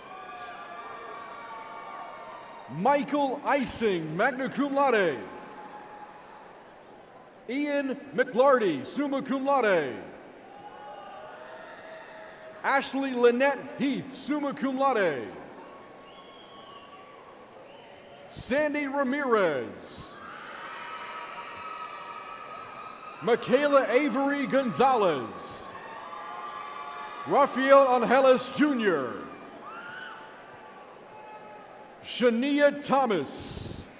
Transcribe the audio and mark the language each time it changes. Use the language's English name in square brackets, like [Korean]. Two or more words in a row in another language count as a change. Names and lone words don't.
[English] Michael Ising, [Latin] magna cum laude. [English] Ian McLarty, [Latin] summa cum laude. [English] Ashley Lynette Heath, [Latin] summa cum laude. [English] Sandy Ramirez. Michaela Avery Gonzalez. Rafael Angeles Jr. Shania Thomas.